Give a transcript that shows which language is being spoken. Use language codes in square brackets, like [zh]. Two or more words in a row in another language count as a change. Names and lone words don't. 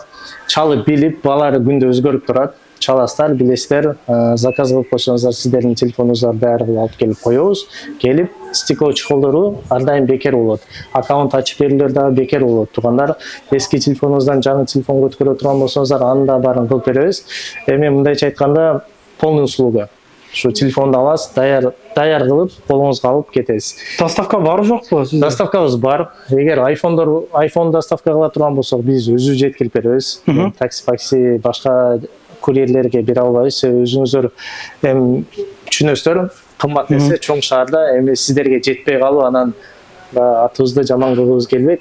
[ky] Чалып билип, балары күндө өзгөрүп турат. Чаластар, билесиздер, заказ кылып койсоңуздар, сиздердин телефонуңуздарды даяр кылып алып келип коебуз. Келип, стекло чехолдору ар дайым бекер болот. Аккаунт ачып берүүлөр дагы бекер болот. Туугандар, эски телефонуңуздан жаңы телефон көтөрө турган болсоңуздар, аны да баарын кылып беребиз. Эми мындайча айтканда, [ru] полный услуга. [ky] Шу телефондо аласыз, даяр кылып колуңузга алып кетесиз. Доставка бар жокпу? Доставкабыз бар. Эгер iPhone доставка кыла турган болсок, биз өзүбүз жеткирип беребиз. Такси, башка курьерлерге бере албайбыз. Өзүңүздөр эми түшүнөсүздөр, кымбат нерсе чоң шаарда эми сиздерге жетпей калып, анан атыбызды жаман кылгыбыз келбейт.